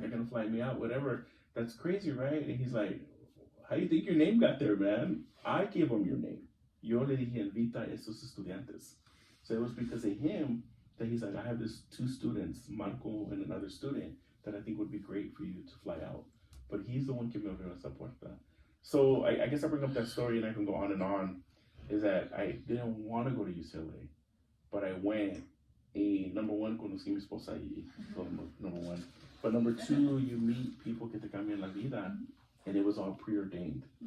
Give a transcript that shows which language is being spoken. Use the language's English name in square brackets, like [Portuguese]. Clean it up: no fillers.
[English] They're gonna fly me out, whatever. That's crazy, right? And he's like, how do you think your name got there, man? I gave him your name. [Spanish] Yo le dije, invita a esos estudiantes. [English] So it was because of him that he's like, I have these two students, Marco and another student, that I think would be great for you to fly out. But he's the one [Spanish] que me abrió esa puerta. [English] So I guess I bring up that story, and I can go on, is that I didn't want to go to UCLA, but I went. Number one, [Spanish] conocí mi esposa ahí, [English] so number one. But number two, you meet people [Spanish] que te cambian la vida, [English] and it was all preordained.